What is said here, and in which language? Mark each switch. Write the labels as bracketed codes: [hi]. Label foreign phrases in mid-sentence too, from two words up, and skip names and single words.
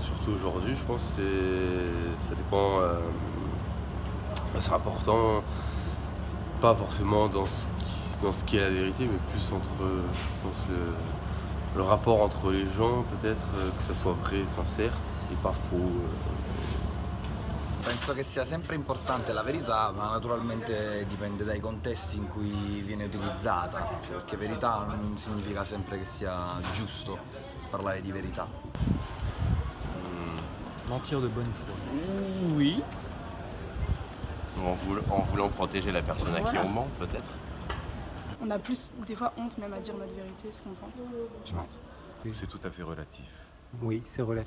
[fr] surtout aujourd'hui, je pense que ça dépend... c'est important, pas forcément dans ce qui est la vérité, mais plus entre, je pense, le rapport entre les gens, peut-être, que ça soit vrai, sincère et pas faux. [it] Penso che sia sempre importante la verità, ma naturalmente dipende dai contesti in cui viene utilizzata, perché verità non significa sempre che sia giusto parlare di verità. [fr] Mentir de bonne foi. Oui. En voulant protéger la personne à qui on ment, peut-être. On a plus, des fois, honte même à dire notre vérité, ce qu'on pense, je pense. C'est tout à fait relatif. Oui, c'est relatif.